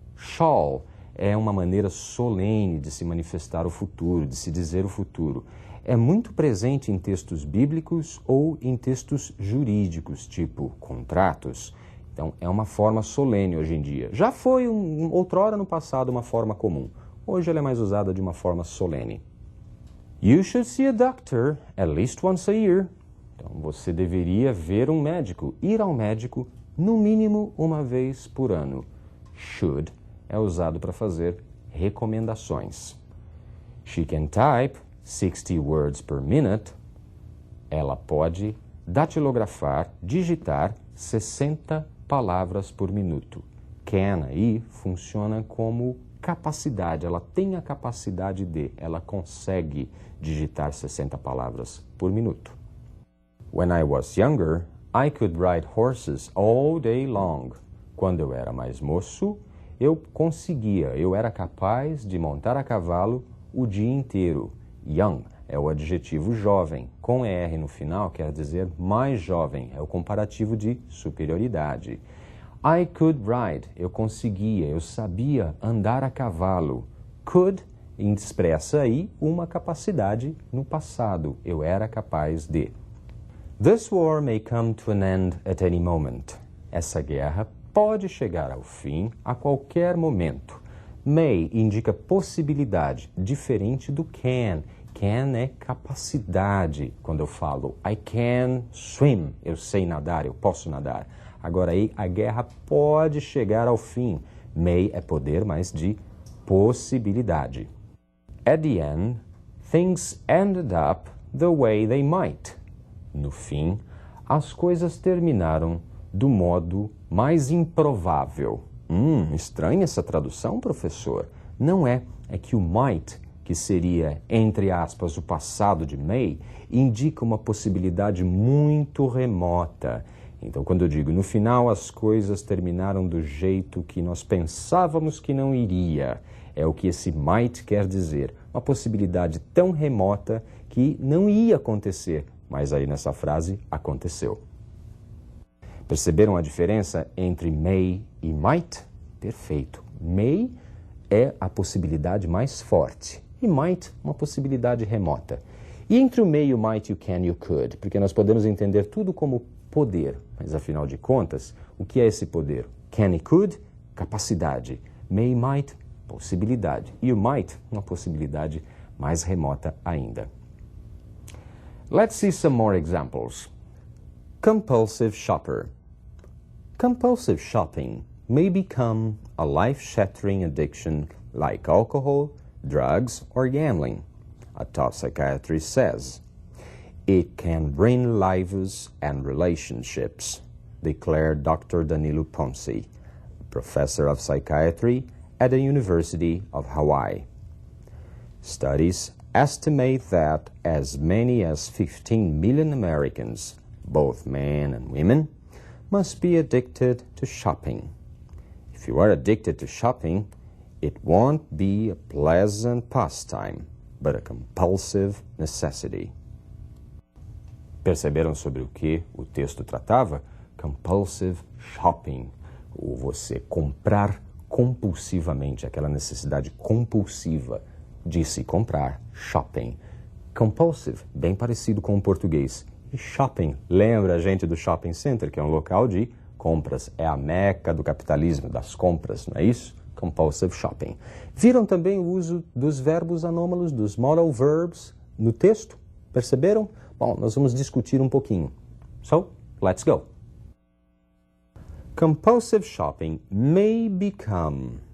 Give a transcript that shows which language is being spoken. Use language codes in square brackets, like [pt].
[pt] Shall é uma maneira solene de se manifestar o futuro, de se dizer o futuro. É muito presente em textos bíblicos ou em textos jurídicos, tipo contratos. Então, é uma forma solene hoje em dia. Já foi, outrora no passado, uma forma comum. Hoje ela é mais usada de uma forma solene. [en] You should see a doctor at least once a year. [pt] Então, você deveria ver um médico, ir ao médico, no mínimo uma vez por ano. Should é usado para fazer recomendações. [en] She can type 60 words per minute. [pt] Ela pode datilografar, digitar 60 palavras por minuto. Can aí funciona como capacidade, ela tem a capacidade de, ela consegue digitar 60 palavras por minuto. [en] When I was younger, I could ride horses all day long. [pt] Quando eu era mais moço, eu era capaz de montar a cavalo o dia inteiro. Young é o adjetivo jovem, com ER no final quer dizer mais jovem, é o comparativo de superioridade. [en] I could ride, [pt] eu conseguia, eu sabia andar a cavalo. Could expressa aí uma capacidade no passado, eu era capaz de. [en] This war may come to an end at any moment. [pt] Essa guerra pode chegar ao fim a qualquer momento. May indica possibilidade, diferente do can. Can é capacidade. Quando eu falo [en] I can swim, [pt] eu sei nadar, eu posso nadar. Agora aí, a guerra pode chegar ao fim. May é poder, mas de possibilidade. [en] At the end, things ended up the way they might. [pt] No fim, as coisas terminaram do modo mais improvável. Estranha essa tradução, professor? Não é. É que o might, que seria, entre aspas, o passado de may, indica uma possibilidade muito remota. Então, quando eu digo, no final as coisas terminaram do jeito que nós pensávamos que não iria, é o que esse might quer dizer. Uma possibilidade tão remota que não ia acontecer, mas aí nessa frase aconteceu. Perceberam a diferença entre may e might? Perfeito. May é a possibilidade mais forte e might uma possibilidade remota. E entre o may, o might e o can e o could, porque nós podemos entender tudo como poder, mas afinal de contas, o que é esse poder? Can e could, capacidade. May e might, possibilidade. E o might, uma possibilidade mais remota ainda. [en] Let's see some more examples. Compulsive shopper. Compulsive shopping may become a life-shattering addiction like alcohol, drugs, or gambling, a top psychiatrist says. It can ruin lives and relationships, declared Dr. Danilo Ponce, professor of psychiatry at the University of Hawaii. Studies estimate that as many as 15 million Americans, both men and women, must be addicted to shopping. If you are addicted to shopping, it won't be a pleasant pastime, but a compulsive necessity. [pt] Perceberam sobre o que o texto tratava? [en] Compulsive shopping, [pt] ou você comprar compulsivamente, aquela necessidade compulsiva de se comprar, shopping. Compulsive, bem parecido com o português. E shopping, lembra a gente do shopping center, que é um local de compras. É a meca do capitalismo, das compras, não é isso? [en] Compulsive shopping. [pt] Viram também o uso dos verbos anômalos, dos modal verbs, no texto? Perceberam? Bom, nós vamos discutir um pouquinho. [en] So, let's go. Compulsive shopping may become.